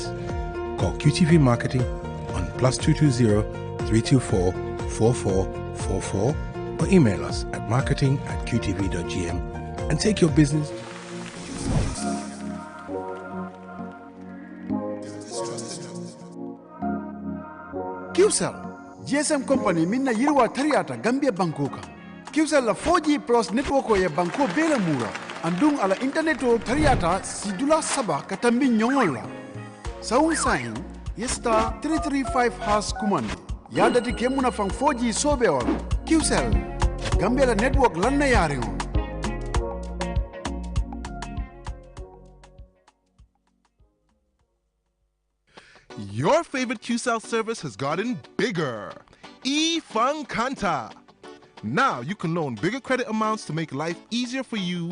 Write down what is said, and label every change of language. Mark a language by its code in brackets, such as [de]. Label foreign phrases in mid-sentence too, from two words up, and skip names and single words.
[en] Call QTV Marketing on +220 324 4444 or email us at marketing@qtv.gm and take your business. [snk] QCell, GSM company minna yirwa tariata Gambia Bankoka. QCell la 4G plus network ya banko bela mura. Andung ala internet o tariata sidula saba katambi nyongola. Saung sahin, yesta 335 # kumandi. Yadati kemuna fang 4G sobe wala. QCell, Gambia la network lanna yaringo. [en] Your favorite QCell service has gotten bigger. eFunkanta. Now you can loan bigger credit amounts to make life easier for you.